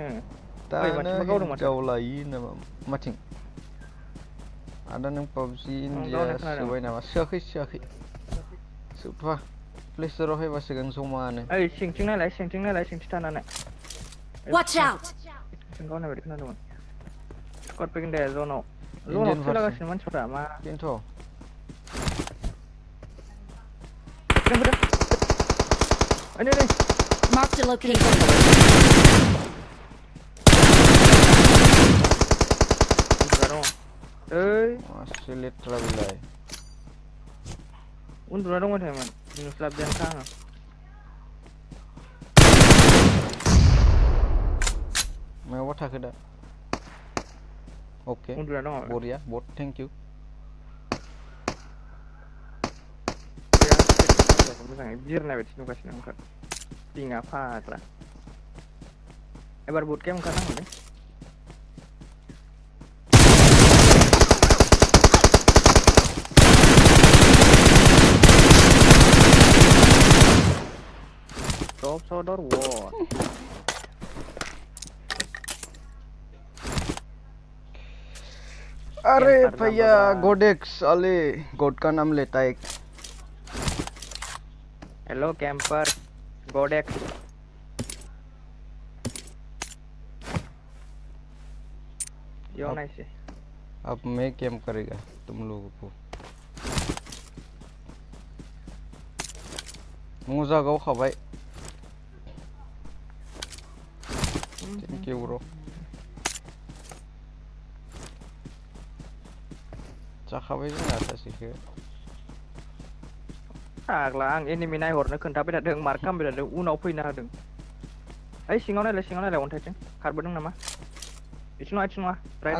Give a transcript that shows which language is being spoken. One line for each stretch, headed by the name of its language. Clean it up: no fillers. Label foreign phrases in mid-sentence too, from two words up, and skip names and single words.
Bodo: दानो हिनजाव लायो नामा माथिं आदा नों पाबजि इन्डिया सोबाय नामा सोआखै सोबथ'वा प्लेस्टराव हायबा सोगोन जमानो ओइ सिंथिं नायलाय सिंथिं थानानै
English: Watch out!
Bodo: सिंगाव नायबाय खोनादोंमोन स्कट फैगोन दे जोनाव सोलागासिनो मानसिफ्रा मा बेनोथ'
English: Mark the location.
Bodo: मासे लेथ्रा बिलाय उन्दुना दंबाय थायोमोन नुस्लाबदियानोखा आङो मायावबा थाखो दा अके बरिया
English: but thank you
Bodo: मोजाङै बिरनाय बायदि नुगासिनो ओंखार पिंआ फाग्ला एबार बुट गेम ओंखारनांगोन
English: Top shot or what?
Hindi: अरे भैया गोडेक्स अले गोड का नाम लेता है
English: hello camper
Hindi: गोडेक्स क्यों नहीं से अब मैं कैंप करेगा तुम लोगों को
Bodo: मोजा गाव खाबाय
English: thank you bro
Bodo: जाखाबाय जोंना सासेखौ फाग्ला आं एनिमि नायहरनो खोन्थाबाय थादों मार्क खालामबाय थादों उनाव फैना होदों ओइ सिङाव नायलाय अन्थाइथिं खारबोदों नामा इथिं नङा राइट